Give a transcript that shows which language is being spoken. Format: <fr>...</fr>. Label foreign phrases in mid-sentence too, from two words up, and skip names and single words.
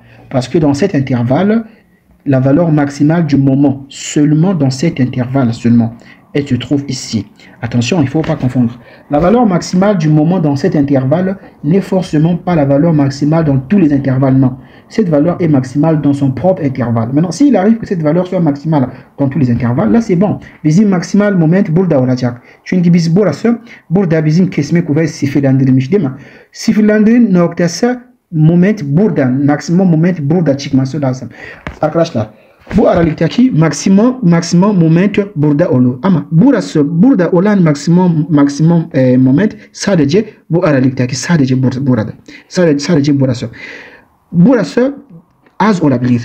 <fr>Parce que dans cet intervalle, la valeur maximale du moment, seulement dans cet intervalle seulement, elle se trouve ici. Attention, il ne faut pas confondre. La valeur maximale du moment dans cet intervalle n'est forcément pas la valeur maximale dans tous les intervalles, non. Cette valeur est maximale dans son propre intervalle. Maintenant, s'il arrive que cette valeur soit maximale dans tous les intervalles, là c'est bon.</fr> <tr>Bizim maximal moment burada olacak. Çünkü biz burada bizim kesme kuvveti sıfırlandırılmış değil mi? Sıfırlandırın noktası moment burda maximum moment burda chikma so lazim arkadaş la bu aralıktaki maximum moment burada olur ama burası burada olan maximum moment sadece bu aralıktaki sadece burada sadece burası az olabilir.</tr>